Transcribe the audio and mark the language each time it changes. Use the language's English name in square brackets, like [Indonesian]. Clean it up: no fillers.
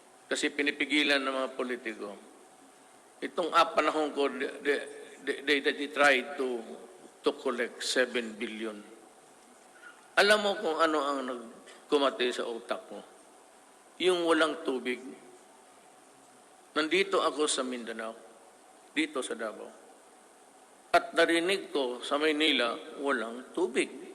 [Filipino] Kasi pinipigilan ng mga politiko. Itong panahon ko, [English] they tried to collect 7 billion. [Filipino] Alam mo kung ano ang nagkumate sa utak mo? Yung walang tubig. Nandito ako sa Mindanao, dito sa Davao. At narinig ko sa Maynila, walang tubig.